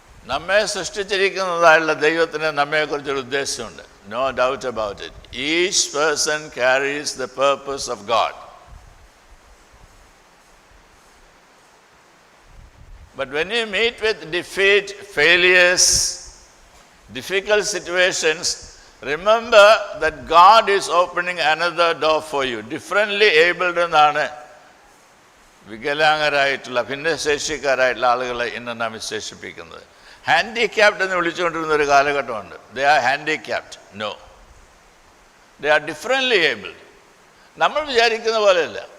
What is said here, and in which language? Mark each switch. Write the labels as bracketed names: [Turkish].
[Malayalam] നമ്മെ സൃഷ്ടിച്ചിരിക്കുന്നതായുള്ള ദൈവത്തിന് നമ്മെക്കുറിച്ചൊരു ഉദ്ദേശമുണ്ട്. [English] No doubt about it. Each person carries the purpose of God. But when you meet with defeat, failures, difficult situations, remember that God is opening another door for you. [Malayalam] Differently abled എന്നാണ് വികലാംഗരായിട്ടുള്ള ഭിന്നശേഷിക്കാരായിട്ടുള്ള ആളുകളെ ഇന്ന് നാം വിശേഷിപ്പിക്കുന്നത്. Handicapped എന്ന് വിളിച്ചുകൊണ്ടിരുന്ന ഒരു കാലഘട്ടമുണ്ട്. [English] They are handicapped. No, they are differently abled. [Malayalam] നമ്മൾ വിചാരിക്കുന്ന പോലെയല്ല.